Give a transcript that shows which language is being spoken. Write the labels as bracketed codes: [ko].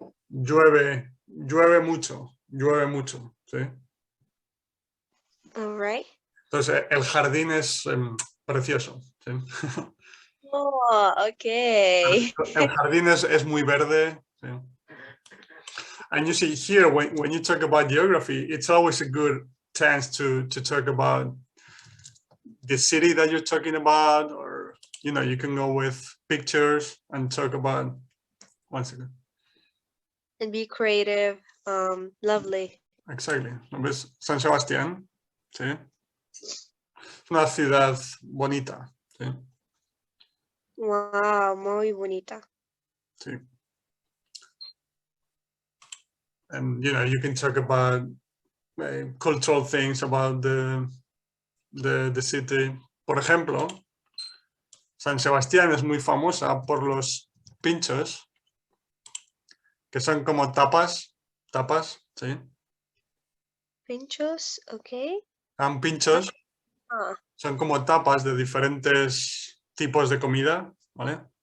[es] Llueve mucho, ¿sí? [en] All right. [es] Entonces, el jardín es precioso, ¿sí? [en] Oh, okay. [es] El jardín es muy verde, ¿sí? [en] And you see here, when you talk about geography, it's always a good chance to talk about the city that you're talking about, or, you can go with pictures and talk about, one second. And be creative. Lovely. Exactly. [es] ¿Lo ves? San Sebastián, ¿sí? Es una ciudad bonita, ¿sí? Wow, muy bonita. Sí. [en] And, you can talk about cultural things about the city. [es] Por ejemplo, San Sebastián es muy famosa por los pinchos, que son como tapas, ¿sí? Pinchos, okay. Pinchos Ah, son como tapas de diferentes tipos de comida, ¿vale?